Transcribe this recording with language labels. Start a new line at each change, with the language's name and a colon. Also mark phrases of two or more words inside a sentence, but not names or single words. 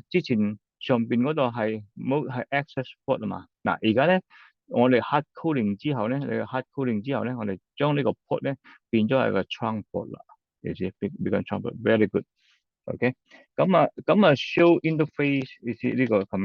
Cantonese: 之前上邊嗰度係冇係
English: access port
Cantonese: 啊嘛，而家咧我哋
English: hard coding
Cantonese: 之後咧，我哋將呢個 port 咧變咗係個
English: trunk port
Cantonese: 啦，你知
English: become trunk port，very good，OK，
Cantonese: 咁
English: show interface
Cantonese: 呢個